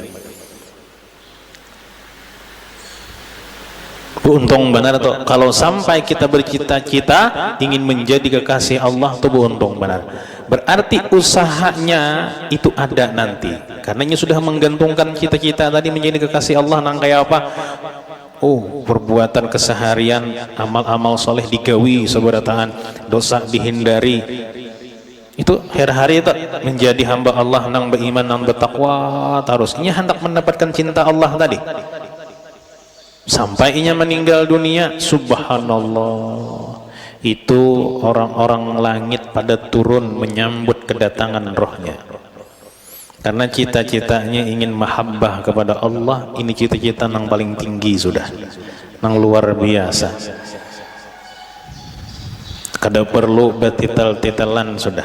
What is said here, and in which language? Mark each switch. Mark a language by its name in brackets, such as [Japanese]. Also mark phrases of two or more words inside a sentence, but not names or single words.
[Indonesian] Untung benar tuh kalau sampai kita bercita-cita ingin menjadi kekasih Allah tuh untung benar. Berarti usahanya itu ada nanti. Karenanya sudah menggantungkan cita-cita tadi menjadi kekasih Allah nang kayak apa? [Banjar] Oh, perbuatan keseharian, amal-amal soleh digawi seberataan, dosa dihindari. [Indonesian] Itu hari-hari itu menjadi hamba Allah nang beriman nang bertakwa terus. Ini hendak mendapatkan cinta Allah tadi. [Banjar] Sampai inya meninggal dunia, subhanallah, [Indonesian] itu orang-orang langit pada turun menyambut kedatangan rohnya. Karena cita-citanya ingin mahabbah kepada Allah. Ini cita-cita yang paling tinggi sudah, yang luar biasa. [Banjar] Kada perlu betitel-titelan sudah.